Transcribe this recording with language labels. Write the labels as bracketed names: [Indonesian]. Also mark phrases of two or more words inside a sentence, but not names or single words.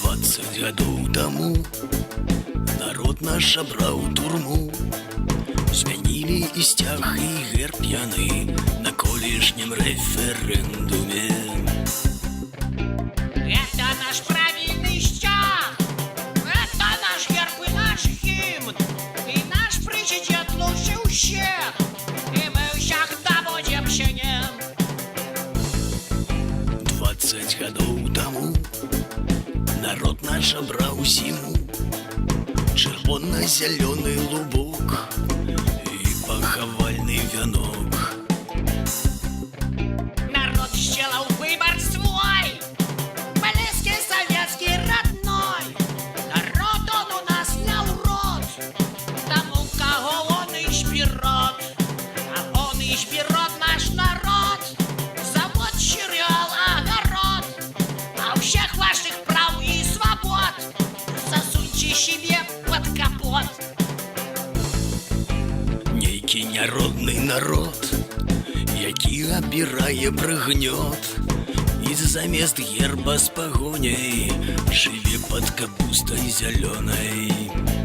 [Belarusian] 20 гадоў таму народ наш абраў турму. Змянілі і сцяг, і герб яны на колішнім рэферэндуме. [Russian] Это наш правильный стяг, это наш герб и наш гимн, и наш президент лучше всех, и мы всегда будем с ним. [Belarusian] 20 гадоў таму народ наш абраў зіму, чырвона-зялёны лубок і пахавальны вянок. [Russian] Народ сделал выбор свой, близкий, советский, родной. Народ он у нас не урод, тому кого он изберет, а он изберет наш народ. Завод, сериал, огород, а у всех ваших прав и свобод засуньте себе под капот. [Belarusian] Нейкі няродны народ, які абірае прыгнёт, і замест герба з пагоняй жыве пад капустай зялёнай.